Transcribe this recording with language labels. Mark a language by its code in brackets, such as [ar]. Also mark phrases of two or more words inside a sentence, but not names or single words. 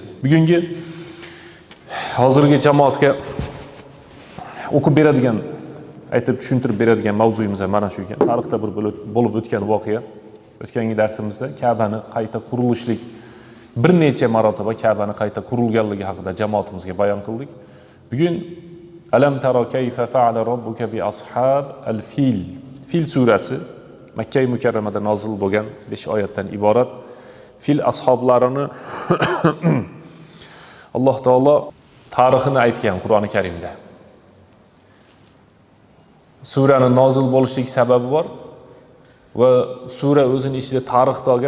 [uz] Bugungi hozirgi jamoatga o'qib beradigan, aytib tushuntirib beradigan mavzuyimiz ham mana shu ekan. Tarixda bir bo'lib o'tgan voqea. O'tgangi darsimizda Ka'bani qayta qurilishlik bir necha marotaba Ka'bani qayta qurilganligi haqida jamoatimizga bayon qildik. [ar] Bugun ألم تر كيف فعل ربك بأصحاب الفيل. [uz] Fil surasi Makka mukarramada nozil bo'lgan 5 oyatdan iborat. Fil ashoblarini Alloh taolo tarixini aytgan Qur'oni Karimda. Suraning nozil bo'lishligi sababi bor va sura o'zining ichida tarixda olgan.